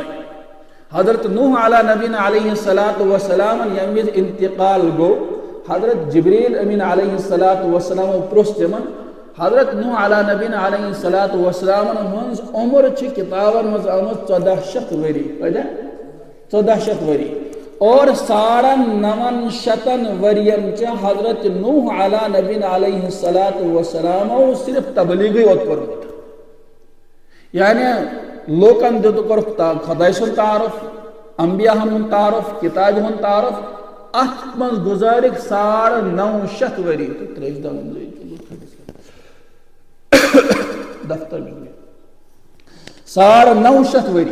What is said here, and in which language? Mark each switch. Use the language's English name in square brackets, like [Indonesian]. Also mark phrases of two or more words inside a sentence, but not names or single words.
[Kashmiri] حضرت نوح [Arabic] علیٰ نبینا علیہ الصلاۃ والسلام [Kashmiri] ییٚمہِ وِزِ انتقال گوٚو, حضرت جبریل امین [Arabic] علیہ الصلاۃ والسلام [Kashmiri] پرٛژھ تِمن. حضرت نوح [Arabic] علیٰ نبینا علیہ الصلاۃ والسلامن [Kashmiri] ہٕنٛز عمر چھِ کتابن منٛز آمٕژ 1400 ؤری, 1400 ؤری, اور 950 ؤرین چھِ حضرت نوح [Arabic] علیٰ نبینا علیہ الصلاۃ والسلامو [Kashmiri] صرف تبلیغی یوت کوٚرمُت. یعنی لوکن دِتُکھ خۄداے سُنٛد تعارُف, انبیاہن ہُنٛد تعارُف, کتابہِ ہُنٛد تعارُف. اتھ منٛز گُزٲرِکھ 950 ؤری تہٕ ترٛیش دفتر 950 ؤری.